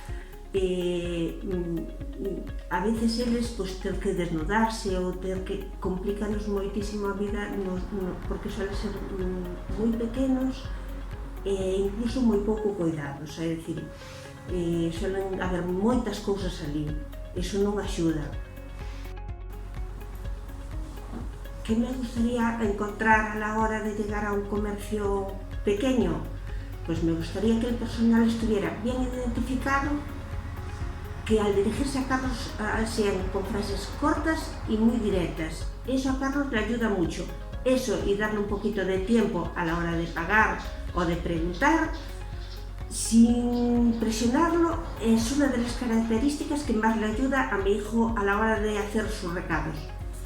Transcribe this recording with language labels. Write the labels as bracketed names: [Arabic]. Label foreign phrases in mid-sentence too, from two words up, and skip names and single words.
[Galician] A veces eles ter que desnudarse ou ter que complicarnos moitísimo a vida porque suelen ser moi pequenos e incluso moi pouco cuidados, é dicir, suelen haber moitas cousas ali, iso non axuda. [Spanish] Que me gustaría encontrar a la hora de llegar a un comercio pequeño? Pues me gustaría que el personal estuviera bien identificado, que al dirigirse a Carlos sean con frases cortas y muy directas. Eso a Carlos le ayuda mucho. Eso y darle un poquito de tiempo a la hora de pagar o de preguntar, sin presionarlo, es una de las características que más le ayuda a mi hijo a la hora de hacer sus recados.